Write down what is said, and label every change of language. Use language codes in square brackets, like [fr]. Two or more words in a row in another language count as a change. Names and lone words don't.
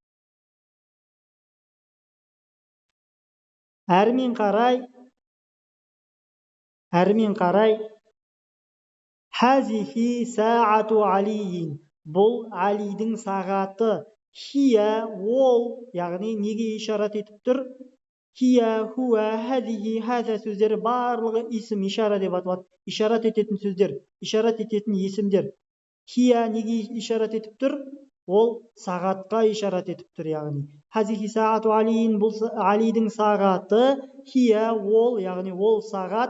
[kk] Әрмен қарай, [ar] هذه ساعة علي. [kk] Бұл Алидің сағаты. Хия, ол, яғни неге ишарат етіп тұр? [ar] هي، هو، هذه، هذا [kk] сөздері барлығы исім, ишара деп аталады. Ишарат ететін сөздер, ишарат ететін есімдер. Хия неге ишарат етіп тұр? Ол сағатқа ишарат етіп тұр, яғни. [ar] هذه ساعة علي, [kk] бұл Алидің сағаты. Хия, ол, яғни ол сағат.